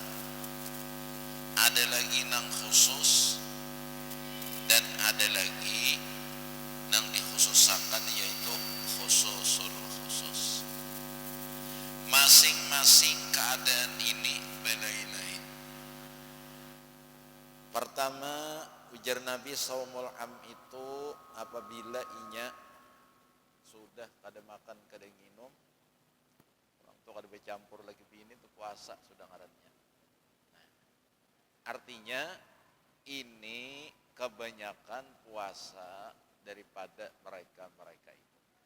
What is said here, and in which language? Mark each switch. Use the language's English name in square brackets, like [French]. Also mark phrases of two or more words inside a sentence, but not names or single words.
[Indonesian] Ada lagi yang khusus dan ada lagi yang dikhususkan, yaitu [Arabic] خصوص الخصوص. [Indonesian] Masing-masing keadaan ini beda-beda. Pertama, [Banjar] ujar Nabi [Arabic] صوم العام [Banjar] itu apabila inya sudah kada makan kada minum, orang tu kada bercampur lagi bini, itu puasa sudah ngarannya. [Indonesian] Artinya ini kebanyakan puasa daripada mereka-mereka itu.